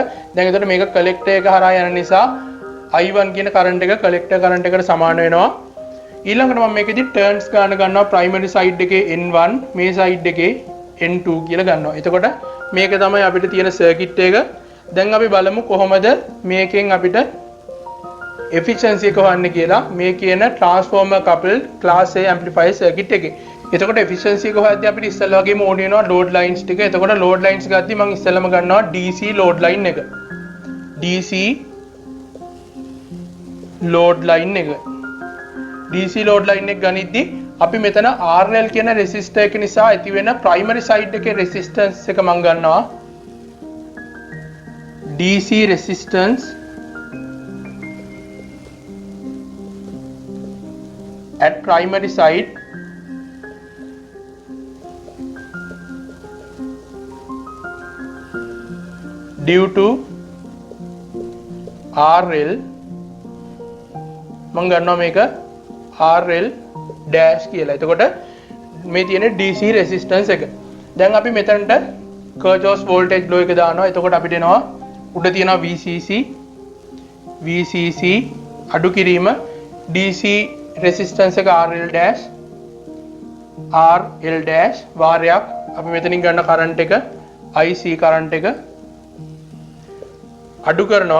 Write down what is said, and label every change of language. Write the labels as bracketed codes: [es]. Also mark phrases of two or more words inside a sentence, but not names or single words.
[si] දැන් එතකොට මේක collector එක හරහා යන නිසා I1 කියන current එක [en] collector current [si] එකට සමාන වෙනවා. ඊළඟට මම මේකෙදි turns ගන්න ගන්නවා [en] primary side [si] එකේ N1 මේ side එකේ N2 කියලා ගන්නවා. එතකොට මේක තමයි අපිට තියෙන circuit එක. දැන් අපි බලමු කොහොමද මේකෙන් අපිට efficiency එක හොයන්නේ කියලා මේ කියන [en] transformer coupled class A amplifier circuit [si] එකේ. එතකොට efficiency එක හොයද්දී අපිට ඉස්සෙල්ලා වගේම ඕනේ වෙනවා [en] load lines [si] ටික. එතකොට [en] load lines [si] ගත්තී මම ඉස්සෙල්ලාම ගන්නවා [en] DC load line [si] එක. [en] DC load line එක. DC load line [si] එක ගනිද්දී අපි මෙතන RL කියන resistor එක නිසා ඇති වෙන [en] primary side [si] එකේ resistance එක මම ගන්නවා [en] DC resistance at primary side due to RL [si] මම ගන්නවා මේක [en] RL dash කියලා. [si] එතකොට මේ තියෙන [en] DC resistance [si] එක. දැන් අපි මෙතනට [en] Kirchhoff's voltage law [si] එක දානවා. එතකොට අපිට එනවා උඩ තියෙනවා VCC අඩු කිරීම [en] DC resistance [si] එක [en] RL dash [si] වාරයක් අපි මෙතනින් ගන්න current එක [en] IC current [si] එක අඩු කරනවා.